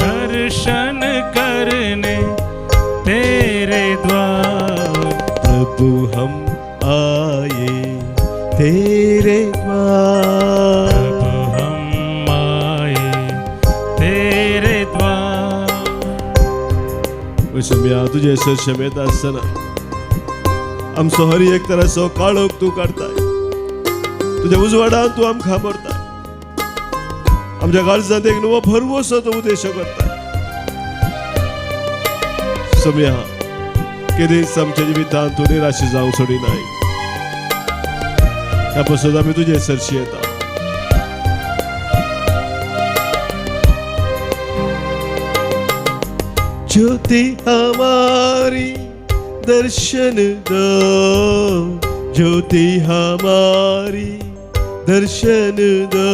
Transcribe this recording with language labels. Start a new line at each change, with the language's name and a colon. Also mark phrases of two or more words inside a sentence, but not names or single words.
Hindi: दर्शन करने तेरे द्वार, प्रभु हम आए तेरे द्वार, प्रभु हम आए तेरे द्वार.
Konkani: सोम्या तुझे सरशेम येता आसतना आमचो हर एक तराचो काळोख तूं काडताय. तुझ्या उजवाडान तूं आमकां भरताय. आमच्या काळजांत एक नवो भरवोसो तूं उदेश करताय. सोम्या केदीच आमच्या जिवितांत तूं निराश जावंक सोडिनाय. ह्या पासून आमी तुजे सरशी येता.
Hindi: ज्योति हमारी दर्शन दो, ज्योति हमारी दर्शन दो,